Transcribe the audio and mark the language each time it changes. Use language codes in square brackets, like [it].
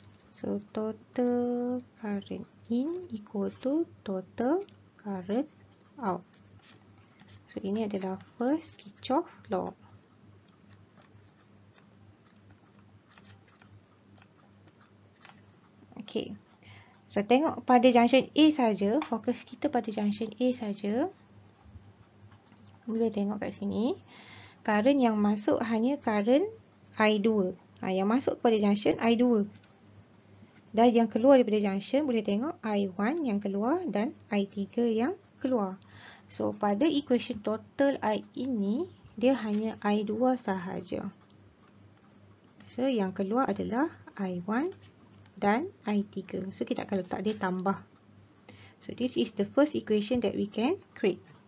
[en] So total current in equal to total current out. [ms] So ini adalah first Kirchhoff law. Okay, so tengok pada junction A saja, fokus kita pada junction A saja. Boleh tengok kat sini, current yang masuk hanya current I2. Yang masuk kepada junction I2. Dan yang keluar daripada junction, boleh tengok I1 yang keluar dan I3 yang keluar. So pada equation total I ini, dia hanya I2 sahaja. So yang keluar adalah I1 dan I3. So kita akan letak dia tambah. [en] So this is the first equation that we can create.